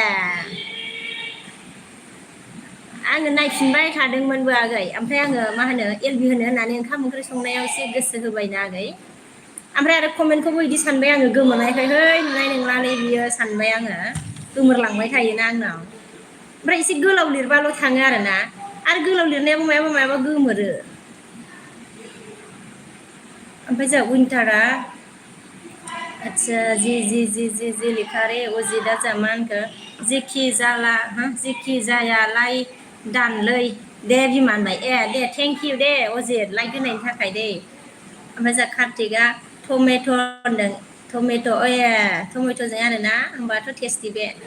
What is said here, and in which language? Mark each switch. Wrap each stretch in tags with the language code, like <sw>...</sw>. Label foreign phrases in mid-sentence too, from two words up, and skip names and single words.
<brx>आङो नायफिनबाय थादोंमोनबो आगै ओमफ्राय आङो मा होनो एलबि होनो होननानै ओंखाम ओंख्रि संनायाव एसे गोसो होबायना आगै ओमफ्राय आरो कमेन्टखौबो बिदि सानबाय आङो गोमोरनायखाय है नुनाय नंलालै बियो सानबाय आङो गोमोरलांबाय थायोना आंनाव ओमफ्राय एसे गोलाव लिरबाल' थाङो आरोना आरो गोलाव लिरनायाबो मायाबा मायाबा गोमोरो ओमफ्राय जोंहा विंटारा</brx> <hi>अच्छा जी लिखा रे</hi> <brx>अजितआ जोंहा मा होनखो जेखि जाला जेखि जायालाय दानलै दे बिमा होनबाय ए दे</brx> <en>thank you</en> <brx>दे अजित लाइक होनायनि थाखाय दे ओमफ्राय जोंहा कार्तिकआ टमेट' होनदों टमेट' ए टमेट'जों आरोना होमबाथ' टेस्टि बे</brx>